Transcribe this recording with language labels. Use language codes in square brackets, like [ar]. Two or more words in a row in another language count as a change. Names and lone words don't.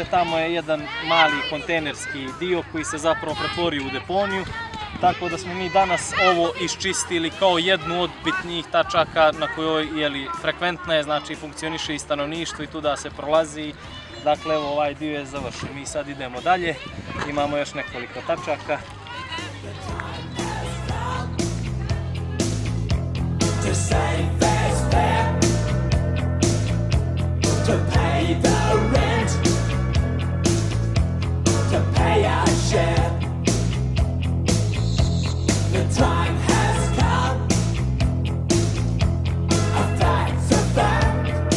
[bs] Tamo je jedan mali kontejnerski dio koji se zapravo pretvorio u deponiju. Tako da smo mi danas ovo iščistili kao jednu od bitnijih tačaka na kojoj frekventna je, znači funkcioniše i stanovništvo i tu da se prolazi. Dakle, evo, ovaj dio je završen. Mi sad idemo dalje, imamo još nekoliko tačaka. [en] To save fair's fair, to pay the rent, to pay our share. The time has come, a fact's a fact.